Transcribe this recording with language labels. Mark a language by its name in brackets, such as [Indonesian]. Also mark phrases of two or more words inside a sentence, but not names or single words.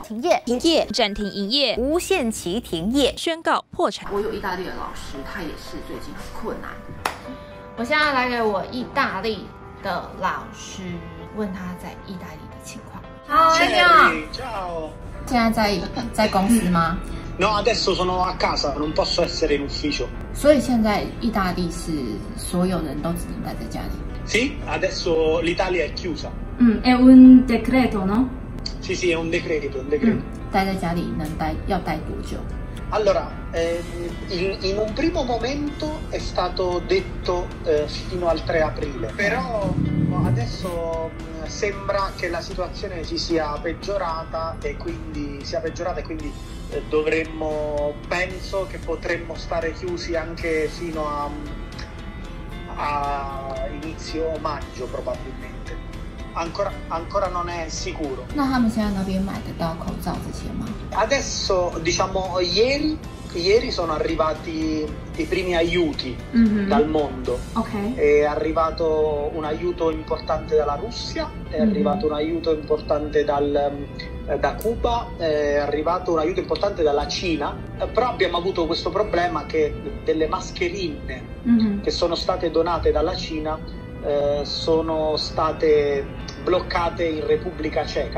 [Chinese] 停业，暂停营业，无限期停业，宣告破产。我有意大利的老师，他也是最近很困难。我现在来给我意大利的老师，问他在意大利的情况。好，你好。 [Italian] Ciao。 [Chinese] 现在在公司吗 [Italian] No, adesso sono a casa, non posso essere in ufficio. [Chinese] 所以现在意大利是所有人都只能待在家里。 [Italian] Sì, adesso l'Italia è chiusa. È un decreto, no? Sì, sì, è un decreto, un decreto. [Chinese] 待在家里要待多久？ [Italian] Allora, in un primo momento è stato detto fino al 3 aprile, però adesso sembra che la situazione si sia peggiorata e quindi penso che potremmo stare chiusi anche fino a inizio maggio probabilmente. Ancora non è sicuro. [Chinese] 那他们现在那边买得到口罩这些吗？ [Italian] Adesso, diciamo, ieri sono arrivati i primi aiuti dal mondo. Ok. È arrivato un aiuto importante dalla Russia, è arrivato un aiuto importante da Cuba, è arrivato un aiuto importante dalla Cina, però abbiamo avuto questo problema che delle mascherine che sono state donate dalla Cina sono state bloccate in Repubblica Ceca.